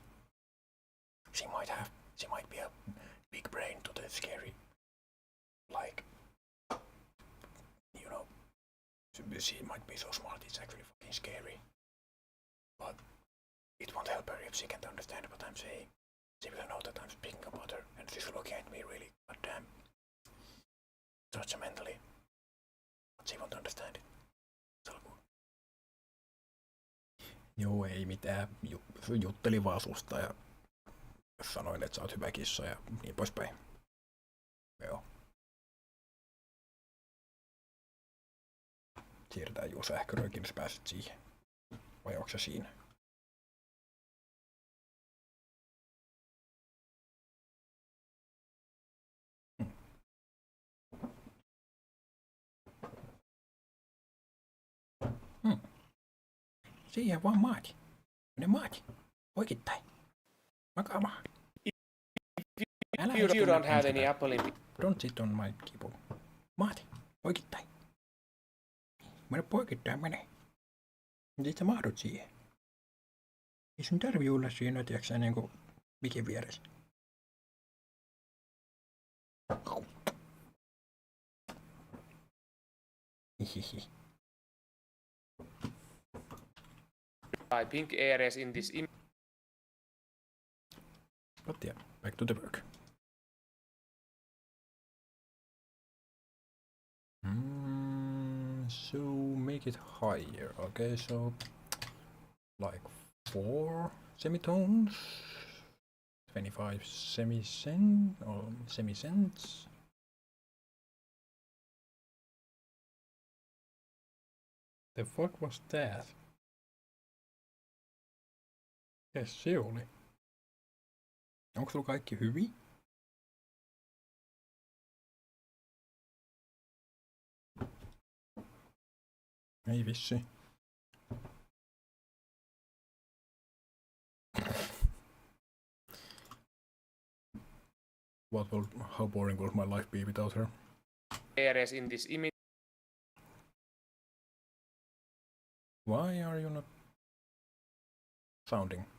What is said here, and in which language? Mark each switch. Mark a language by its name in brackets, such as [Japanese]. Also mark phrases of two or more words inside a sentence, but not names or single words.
[English] She might be a big brain to the scary, like, you know, she might be so smart it's actually fucking scary. But it won't help her if she can't understand what I'm saying. She will know that I'm speaking about her, and she's looking at me really goddamn judgmentally. But she won't understand it. It's all good. [Finnish] Joo, ei mitään. Juttelin vaan susta ja sanoin, että sä oot hyvä kissa ja niin poispäin. Joo. Siirretään juu sähköröikin, sä pääset siihen. Vai onko se siinä? Siihen vaan maati. Ne maati. Poikittain. Makaamaan. [English] If you don't have any Apple in... Don't sit on my keyboard. Maati. [Finnish] Poikittain. Mene poikittain mene. Sit sä mahdut siihen. Ei sun tarvii olla siinä, tiiäksä, niinku mikin vieressä. Hihihi. [English] pink areas in this image. But yeah, back to the work. So make it higher, okay, so like 4 semitones, 25 semicents. The fuck was that? Yes, [Finnish] se oli. Onko sulla kaikki hyvin? Ei vissi. [English] How boring will my life be without her? Areas in this image. Why are you not sounding?